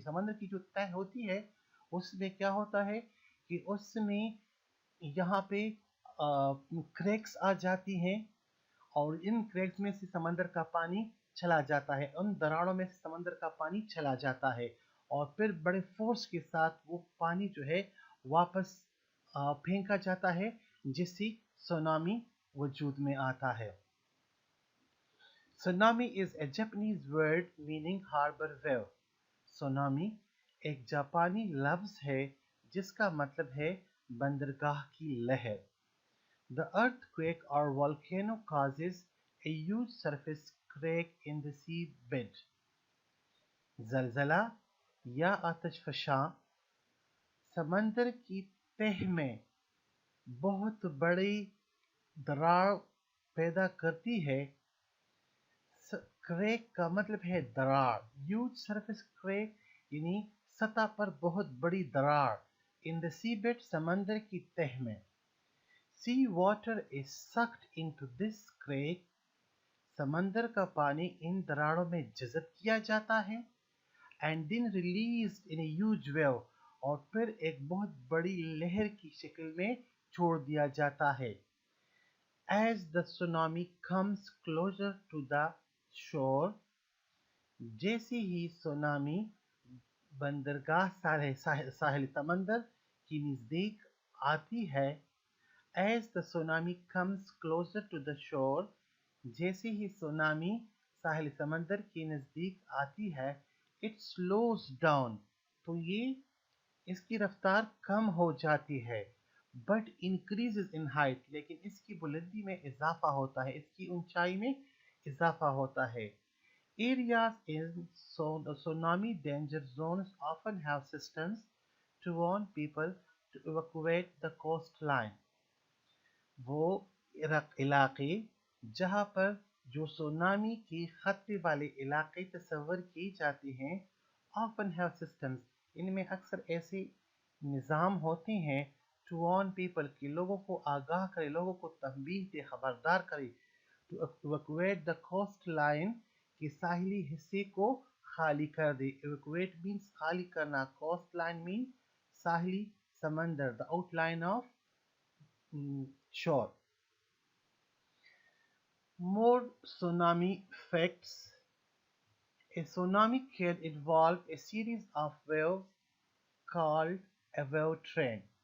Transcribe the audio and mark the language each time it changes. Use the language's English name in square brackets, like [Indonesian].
[Urdu] سمندر کی جو تہ ہوتی ہے اس میں کیا ہوتا ہے کہ اس میں یہاں پہ کریکس آ جاتی ہیں اور ان کریکس میں سے سمندر کا پانی چلا جاتا ہے. ان دراڑوں میں سے سمندر کا پانی چلا جاتا ہے اور پھر بڑے فورس کے ساتھ وہ پانی جو ہے واپس پھینکا جاتا ہے جس سے سونامی وجود میں آتا ہے. [English] Tsunami is a Japanese word meaning harbor wave. [Urdu] Tsunami ایک جاپانی لفظ ہے جس کا مطلب ہے بندرگاہ کی لہر. [English] The earthquake or volcano causes a huge surface crack in the sea bed. [Urdu] زلزلہ یا آتش فشاں سمندر کی تہ میں بہت بڑی دراڑ پیدا کرتی ہے. کریک کا مطلب ہے دراڑ. [English] huge surface crack [Urdu] یعنی سطح پر بہت بڑی دراڑ. [English] in the sea bed [Urdu] سمندر کی تہ میں. [English] Sea water is sucked into this crack. [Urdu] سمندر کا پانی ان دراڑوں میں جذب کیا جاتا ہے. [English] and then released in a huge wave [Urdu] اور پھر ایک بہت بڑی لہر کی شکل میں چھوڑ دیا جاتا ہے. [English] as the tsunami comes closer to the shore [Urdu] جیسے ہی سونامی بندرگاہ ساحل سمندر کی نزدیک آتی ہے. [English] as the tsunami comes closer to the shore [Urdu] جیسے ہی سونامی ساحل سمندر کی نزدیک آتی ہے [English] it slows down [Urdu] تو یہ اس کی رفتار کم ہو جاتی ہے. [English] but increases in height [Urdu] لیکن اس کی بلندی میں اضافہ ہوتا ہے، اس کی اونچائی میں اضافہ ہوتا ہے. [English] areas in tsunami danger zones often have systems to warn people to evacuate the coastline. [Urdu] وہ علاقے جہاں پر جو سونامی کے خطرے والے علاقے تصور کیے جاتے ہیں [English] often have systems [Urdu] ان میں اکثر ایسے نظام ہوتے ہیں [English] to warn people [Urdu] کہ لوگوں کو آگاہ کرے، لوگوں کو تنبیہ دے، خبردار کرے. [English] to evacuate the coastline [Urdu] کہ ساحلی حصے کو خالی کر دے. [English] evacuate means [Urdu] خالی کرنا. [English] coastline means [Urdu] ساحلی سمندر. [English] the outline of shore. More tsunami facts. A tsunami can involve a series of waves called a wave train.